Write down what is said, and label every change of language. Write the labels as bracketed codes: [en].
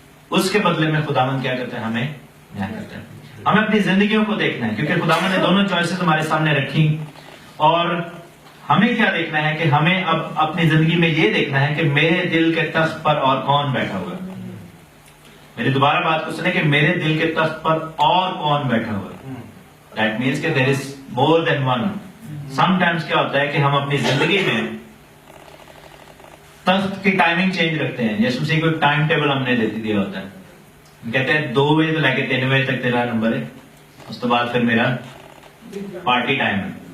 [ur] اس کے بدلے میں خداوند کیا کرتا ہے؟ ہمیں نیا کرتا ہے. ہمیں اپنی زندگیوں کو دیکھنا ہے کیونکہ خداوند نے دونوں چوائسز ہمارے سامنے رکھی, اور ہمیں کیا دیکھنا ہے کہ ہمیں اب اپنی زندگی میں یہ دیکھنا ہے کہ میرے دل کے تخت پر اور کون بیٹھا ہوا ہے. میری دوبارہ بات کو سنیں کہ میرے دل کے تخت پر اور کون بیٹھا ہوا ہے. [en] That means کہ there is more than one. [ur] Sometimes کیا ہوتا ہے کہ ہم اپنی زندگی میں تخت کی ٹائمنگ چینج رکھتے ہیں. یسوع مسیح کو ایک ٹائم ٹیبل ہم نے دیا ہوتا ہے. کہتے ہیں 2 بجے تو لے کے 3 بجے تک تیرا نمبر ہے, اس کے بعد پھر میرا پارٹی ٹائم ہے.